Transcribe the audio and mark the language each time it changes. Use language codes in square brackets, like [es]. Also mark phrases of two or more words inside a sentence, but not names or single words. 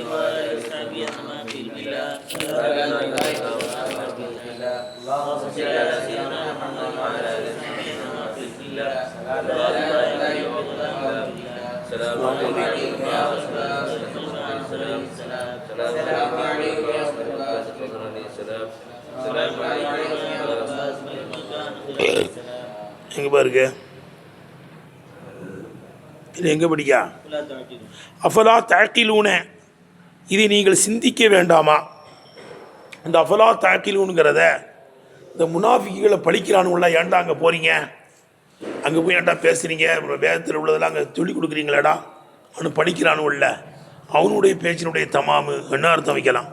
[ar] وعلى آله وصحبه أجمعين في الله. اللهم صل على سيدنا محمد وعلى آله وصحبه أجمعين في الله. السلام عليكم يا رسول الله. السلام عليكم يا رسول الله. السلام عليكم يا رسول الله. [ta] எங்கே பாருங்க, இது எங்கே படிக்கா? [ar] أفلا تعقلون, [ta] இதை நீங்கள் சிந்திக்க வேண்டாமா? இந்த அஃபலா தாக்கிலூனுங்கிறத இந்த முனாஃபிக்குகளை பழிக்கிறானுங்களா? ஏன்டா அங்கே போகிறீங்க, அங்கே போய் ஏன்டா பேசுகிறீங்க, அப்புறம் வேதத்தில் உள்ளதெல்லாம் அங்கே சொல்லிக் கொடுக்குறீங்களாடா அவனு படிக்கிறானுல்ல, அவனுடைய பேச்சினுடைய தமாமு என்ன அர்த்தம் வைக்கலாம்?